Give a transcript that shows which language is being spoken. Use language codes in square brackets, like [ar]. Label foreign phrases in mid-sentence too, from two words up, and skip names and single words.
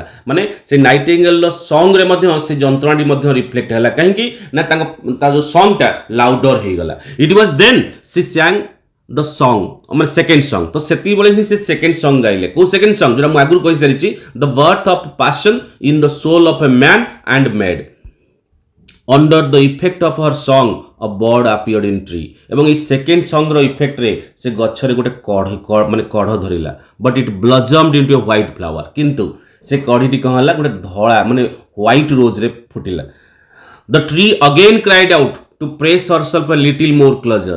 [or] ମାନେ ସେ ନାଇଟିଙ୍ଗେଲର ସଙ୍ଗରେ ମଧ୍ୟ ସେ ଯନ୍ତ୍ରଣାଟି ମଧ୍ୟ ରିଫ୍ଲେକ୍ଟ ହେଲା। କାହିଁକି ନା ତା ଯେଉଁ ସଙ୍ଗଟା ଲାଉଡର ହେଇଗଲା। [en] it was then she sang the song, ମାନେ second song. [or] ତ ସେତିକିବେଳେ ହିଁ ସେ [en] second song [or] ଗାଇଲେ। [en] କେଉଁ second song, [or] ଯେଉଁଟା ମୁଁ ଆଗରୁ କହିସାରିଛି, [en] the birth of passion in the soul of a man and maid. Under the effect of her song, a bird appeared in tree. [or] ଏବଂ ଏଇ [en] second song effect [or] ସେ ଗଛରେ ଗୋଟେ କଢ଼ ଧରିଲା। [en] but it blossomed into a white flower. [or] କିନ୍ତୁ ସେ କଢ଼ିଟି କ'ଣ ହେଲା, ଗୋଟେ ଧଳା ମାନେ [en] white rose [or] ଫୁଟିଲା। [en] the tree again cried out to press herself a little more closer.